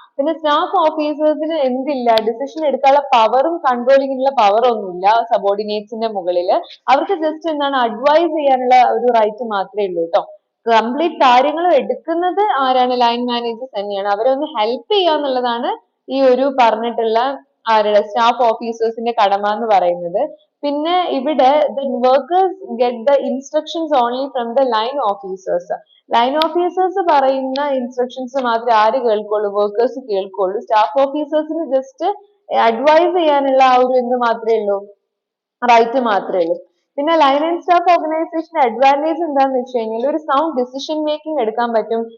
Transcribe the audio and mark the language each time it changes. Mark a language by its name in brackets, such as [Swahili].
[Malayalam] പിന്നെ സ്റ്റാഫ് ഓഫീസേഴ്സിന് എന്തില്ല, ഡിസിഷൻ എടുക്കാനുള്ള പവറും കൺട്രോളിങ്ങിനുള്ള പവറും ഒന്നുമില്ല സബോർഡിനേറ്റ്സിന്റെ മുകളിൽ. അവർക്ക് ജസ്റ്റ് എന്താണ് അഡ്വൈസ് ചെയ്യാനുള്ള ഒരു റൈറ്റ് മാത്രമേ ഉള്ളൂ കേട്ടോ. കംപ്ലീറ്റ് കാര്യങ്ങൾ എടുക്കുന്നത് ആരാണ്, ലൈൻ മാനേജേഴ്സ് തന്നെയാണ്. അവരെ ഒന്ന് ഹെൽപ്പ് ചെയ്യുക എന്നുള്ളതാണ് ഈ ഒരു പറഞ്ഞിട്ടുള്ള ആരുടെ സ്റ്റാഫ് ഓഫീസേഴ്സിന്റെ കടമ എന്ന് പറയുന്നത്. പിന്നെ ഇവിടെ [English] the workers get the instructions only from the line officers. [Malayalam] Line officers പറയുന്ന ഇൻസ്ട്രക്ഷൻസ് മാത്രമേ ആര് കേൾക്കുള്ളൂ, വർക്കേഴ്സ് കേൾക്കുള്ളൂ. സ്റ്റാഫ് ഓഫീസേഴ്സിന് ജസ്റ്റ് അഡ്വൈസ് ചെയ്യാനുള്ള ആ ഒരു എന്ത് മാത്രമേ ഉള്ളൂ, റൈറ്റ് മാത്രമേ ഉള്ളൂ. പിന്നെ line and staff organisation advantage എന്താന്ന് വെച്ച് കഴിഞ്ഞാൽ ഒരു സൗണ്ട് ഡിസിഷൻ മേക്കിംഗ് എടുക്കാൻ പറ്റും.